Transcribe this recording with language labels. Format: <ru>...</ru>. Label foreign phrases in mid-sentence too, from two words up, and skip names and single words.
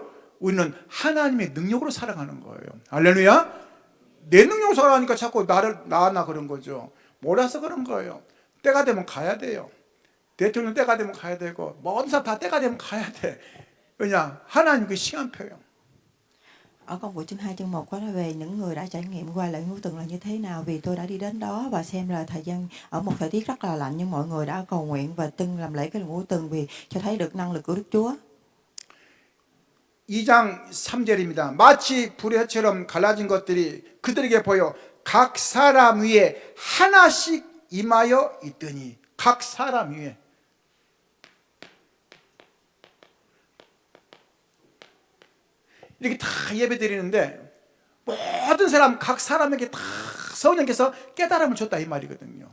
<ko>우리는 하나님의 능력으로 살아가는 거예요. 할렐루야. 내 능력으로 살아가니까 자꾸 나나 그런 거죠. 몰라서 그런 거예요. 때가 되면 가야 돼요. 대통령 때가 되면 가야 되고, 모든 사람 다 때가 되면 가야 돼. 왜냐? 하나님 그 시간표예요.</ko> <vi>Ở công vụ chương 2 chương 1 có nói về những người đã trải nghiệm qua lễ ngũ tuần là như thế nào, vì tôi đã đi đến đó và xem là thời gian ở một thời tiết rất là lạnh, nhưng mọi người đã cầu nguyện và từng làm lễ cái ngũ tuần vì cho thấy được năng lực của Đức Chúa.</vi> <ko>2장 3절입니다. 마치 불의 혀처럼 갈라진 것들이 그들에게 보여 각 사람 위에 하나씩 임하여 있더니, 각 사람 위에. 이렇게 다 예배 드리는데 모든 사람, 각 사람에게 다 성령께서 깨달음을 줬다 이 말이거든요.</ko>